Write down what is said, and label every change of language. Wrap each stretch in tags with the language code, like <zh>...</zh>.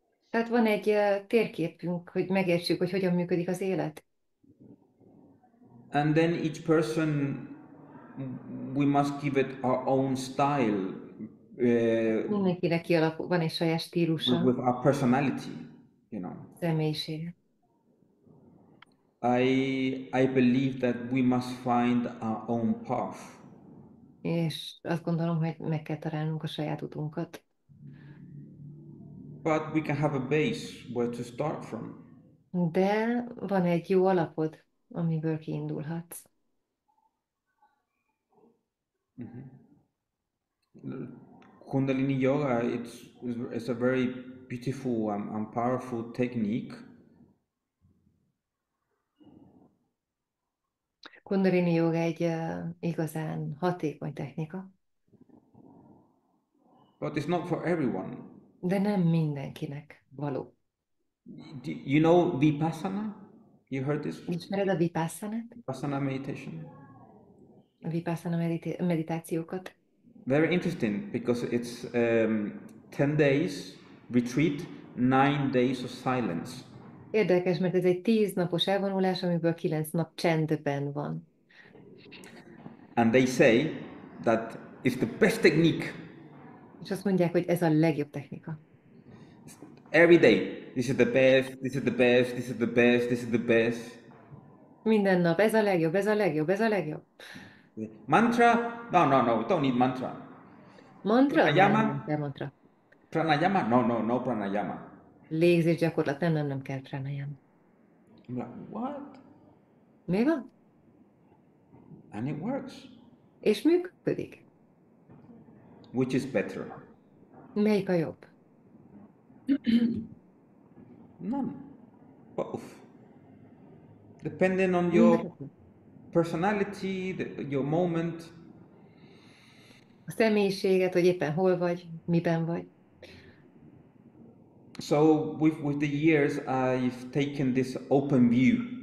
<hu>Tehát van egy térképünk, hogy megértsük, hogy hogyan működik az élet.</hu> <en>And then each person, we must give it our own style.</en> <hu>Mindenkinek van egy saját stílusa,</hu> <en>with our personality, you know.</en> <hu>személyisége.</hu> <en>I believe that we must find our own path.</en> <hu>És azt gondolom, hogy meg kell találnunk a saját utunkat.</hu> <en>But we can have a base where to start from.</en> <hu>De van egy jó alapod, amiből kiindulhatsz.</hu> <en>Kundalini yoga, it's a very beautiful and powerful technique.</en> <hu>Kundalini yoga egy igazán hatékony technika.</hu> <en>But it's not for everyone.</en> <hu>De nem mindenkinek való.</hu> <en>You know Vipassana? You heard this?</en> <hu>Ismered a Vipassanát?</hu> <en>Vipassana meditation.</en> <hu>A Vipassana meditációkat?</hu> <en>Very interesting because it's 10 days retreat 9 days of silence.</en> <hu>Érdekes, mert ez egy 10 napos elvonulás, amiből 9 nap csendben van.</hu> <en>And they say that it's the best technique.</en> <hu>És azt mondják, hogy ez a legjobb technika.</hu> <en>Every day, this is the best, this is the best, this is the best, this is the best.</en> <hu>Minden nap, ez a legjobb, ez a legjobb, ez a legjobb.</hu> <en>Mantra? No, we don't need mantra.</en> <hu>Mantra? Nem</hu> <en>Pranayama?</en> <hu>kell mantra.</hu> <en>Pranayama? No pranayama.</en> <hu>Légzés gyakorlat, nem kell pranayama.</hu> <en>I'm like, what?</en> <hu>Mi van?</hu> <en>And it works.</en> <hu>És működik.</hu> <en>Which is better?</en> <hu>Melyik a jobb?</hu> <en>None. Both. Depending on your personality, your moment.</en> <hu>A személyiséget, hogy éppen hol vagy, miben vagy.</hu> <en>So with the years, I've taken this open view.</en>